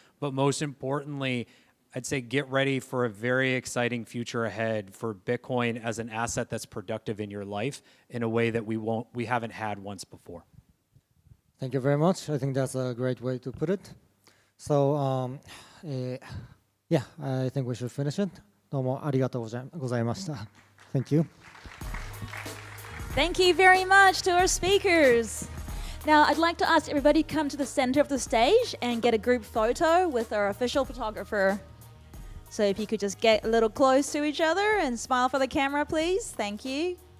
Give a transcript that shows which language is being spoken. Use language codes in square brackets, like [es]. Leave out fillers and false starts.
[en] But most importantly, I'd say get ready for a very exciting future ahead for Bitcoin as an asset that's productive in your life in a way that we haven't had once before. Thank you very much. I think that's a great way to put it. So, yeah, I think we should finish it. [ja] どうもありがとうございました。 [en] Thank you. Thank you very much to our speakers. Now, I'd like to ask everybody to come to the center of the stage and get a group photo with our official photographer. So if you could just get a little close to each other and smile for the camera, please. Thank you.